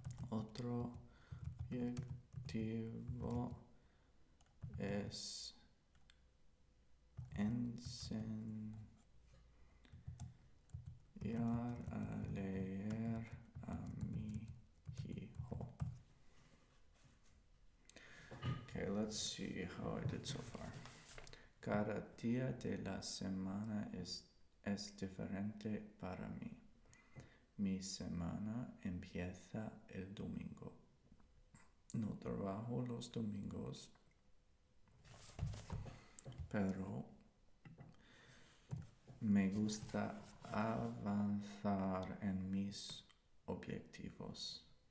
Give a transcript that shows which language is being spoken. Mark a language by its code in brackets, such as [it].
[es] Otro objetivo es enseñar a leer a mi hijo. [en] Okay, let's see how I did so far. [es] Cada día de la semana es diferente para mí. Mi semana empieza el domingo. No trabajo los domingos, pero me gusta avanzar en mis objetivos.